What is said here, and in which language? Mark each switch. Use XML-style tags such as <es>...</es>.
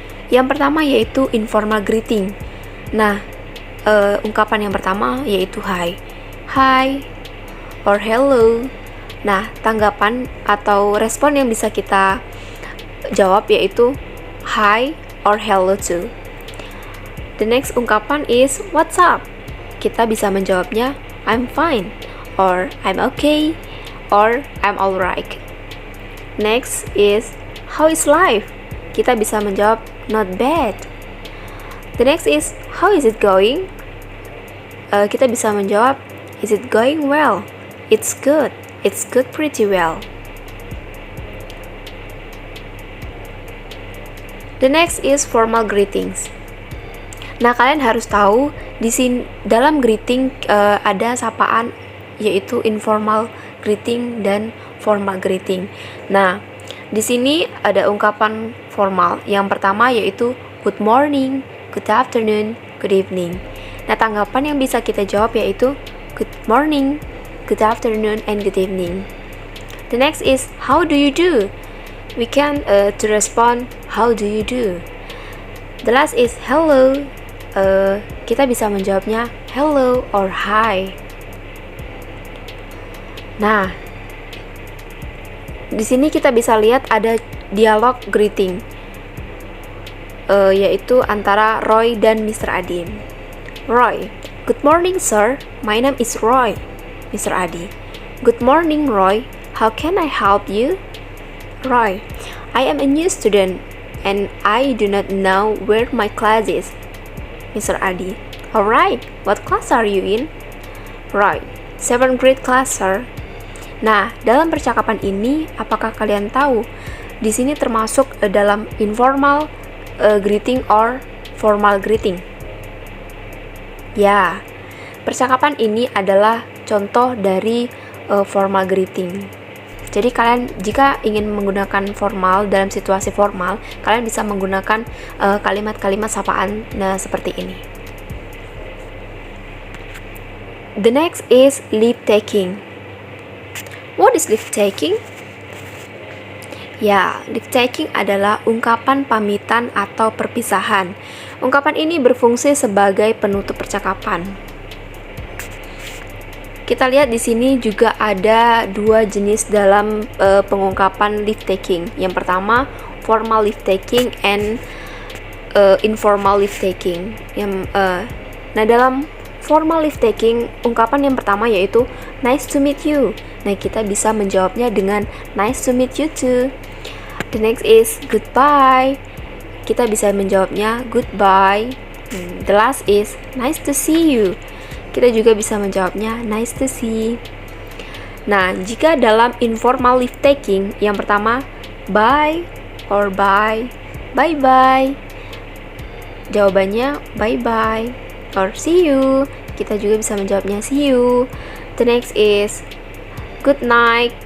<id>Yang pertama yaitu</id> <en>informal greeting.</en> <id>Nah, ungkapan yang pertama yaitu</id> <en>hi. Hi or hello.</en> <id>Nah, tanggapan atau respon yang bisa kita jawab yaitu</id> <en>hi or hello too. The next</en> <id>ungkapan</id> <en>is what's up.</en> <id>Kita bisa menjawabnya</id> <en>I'm fine or I'm okay or I'm alright. Next is how is life.</en> <id>Kita bisa menjawab</id> <en>not bad. The next is how is it going?</en> <id>Kita bisa menjawab</id> <en>is it going well? It's good. It's good pretty well. The next is formal greetings.</en> <id>Nah, kalian harus tahu di sini dalam greeting ada sapaan yaitu</id> <en>informal greeting</en> <id>dan</id> <en>formal greeting.</en> <id>Nah, di sini ada ungkapan formal. Yang pertama yaitu</id> <en>good morning, good afternoon, good evening.</en> <id>Nah, tanggapan yang bisa kita jawab yaitu</id> <en>good morning, good afternoon, and good evening. The next is how do you do? We can to respond how do you do. The last is hello.</en> <id>Kita bisa menjawabnya</id> <en>hello or hi.</en> <id>Nah, di sini kita bisa lihat ada</id> <en>dialog greeting,</en> <id>yaitu antara Roy dan Mr.</id> <en>Adi. Roy, good morning sir, my name is Roy. Mr. Adi, good morning Roy, how can I help you? Roy, I am a new student and I do not know where my class is. Mr. Adi, alright, what class are you in?</en> <id>Roy, 7th grade class sir. Nah, dalam percakapan ini, apakah kalian tahu di sini termasuk dalam informal greeting or formal greeting? Ya, percakapan ini adalah contoh dari</id> <en>formal greeting.</en> <id>Jadi kalian jika ingin menggunakan formal dalam situasi formal, kalian bisa menggunakan kalimat-kalimat sapaan seperti ini.</id> <en>The next is leave taking. What is leave taking?</en> <id>Ya,</id> <en>leave taking</en> <id>adalah ungkapan pamitan atau perpisahan. Ungkapan ini berfungsi sebagai penutup percakapan. Kita lihat di sini juga ada dua jenis dalam pengungkapan leave taking. Yang pertama,</id> <en>formal leave taking and informal leave taking.</en> <id>Nah, dalam</id> <en>formal leave taking,</en> <id>ungkapan yang pertama yaitu</id> <en>nice to meet you.</en> <id>Nah, kita bisa menjawabnya dengan</id> <en>nice to meet you too. The next is goodbye.</en> <id>Kita bisa menjawabnya</id> <en>goodbye. The last is nice to see you.</en> <id>Kita juga bisa menjawabnya</id> <en>nice to see.</en> <id>Nah, jika dalam</id> <en>informal leave taking,</en> <id>yang pertama</id> <en>bye or bye, bye bye.</en> <id>Jawabannya</id> <en>bye bye or see you.</en> <id>Kita juga bisa menjawabnya</id> <en>see you. The next is good night.</en>